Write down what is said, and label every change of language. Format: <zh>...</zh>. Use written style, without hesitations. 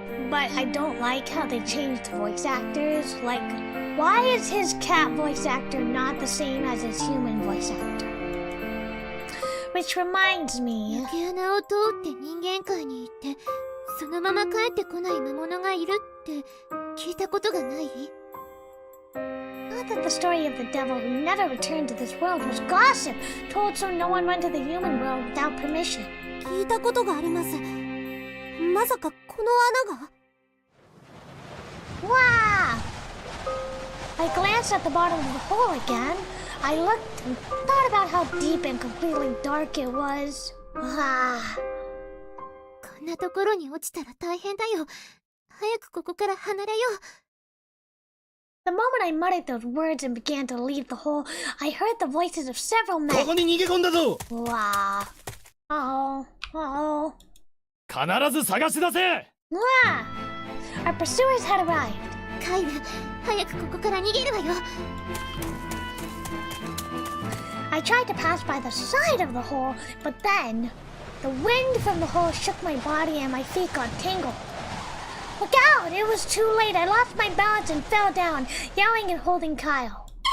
<en>but I don't like how they changed voice actors. Like, why is his cat voice actor not the same as his human voice actor? Which reminds me...</en> <ja>抜け穴を通って人間界に行ってそのまま帰ってこない魔物がいるって聞いたことがない？</ja> <en>Not that the story of the devil who never returned to this world was gossip, told so no one went to the human world without permission.</en> <ja>聞いたことがあります。まさかこの穴が？</ja> <en>Wow! I glanced at the bottom of the hole again. I looked and thought about how deep and completely dark it was. Wow.</en> <ja>こんなところに落ちたら大変だよ。早くここから離れよう。</ja> <en>The moment I muttered those words and began to leave the hole, I heard the voices of several men.</en> <ja>ここに逃げ込んだぞ。</ja> <en>Wow. Uh-oh. Uh-oh.</en> <ja>必ず探し出せ。</ja> <en>Wow. Our pursuers had arrived.</en> <ja>カイル、早くここから逃げるわよ。</ja> <en>I tried to pass by the side of the hole, but then the wind from the hole shook my body and my feet got tangled. Look out! It was too late. I lost my balance and fell down, yelling and holding Kyle.</en>